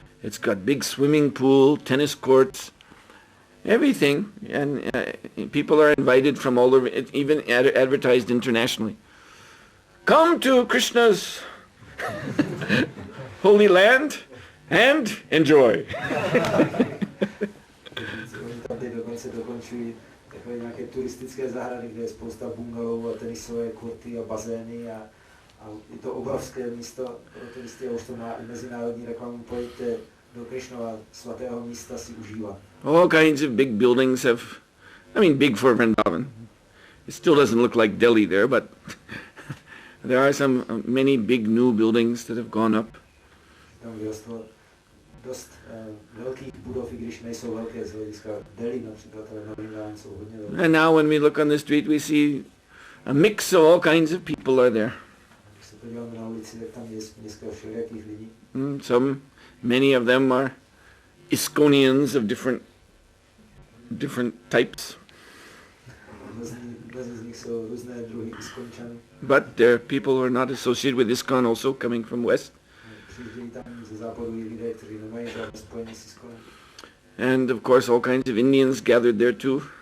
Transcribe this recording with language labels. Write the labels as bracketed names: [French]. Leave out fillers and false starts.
[English] It's got big swimming pool, tennis courts, everything. And people are invited from all over, it's even advertised internationally. Come to Krishna's holy land and enjoy. [Czech] Tady dokonce dokončují takové nějaké turistické zahrady, kde je spousta bungalů a tenisové kurty a bazény a je to obrovské místo pro turisty a už to má i mezinárodní reklamu. Pojďte do Krishnova svatého místa si užívat. [English] All kinds of big buildings big for Vrindavan. It still doesn't look like Delhi there, but there are many big new buildings that have gone up. [Czech] Tam vyrostlo dost velkých budov, i když nejsou velké z hlediska Delhi například, ale na Vrindavan jsou hodně velké. [English] And now when we look on the street, we see a mix of all kinds of people are there. [Czech] Když se podíváme na ulici, tak tam je dneska všelijakých lidí. [English] Many of them are ISKCONians of different types. [Czech] Mnozí z nich jsou různé druhy ISKCONčanů. [English] But there are people who are not associated with ISKCON also coming from West. [Czech] Přijíždějí tam ze západu i lidé, kteří nemají žádné spojení s ISKCOnem. [English] And of course all kinds of Indians gathered there too.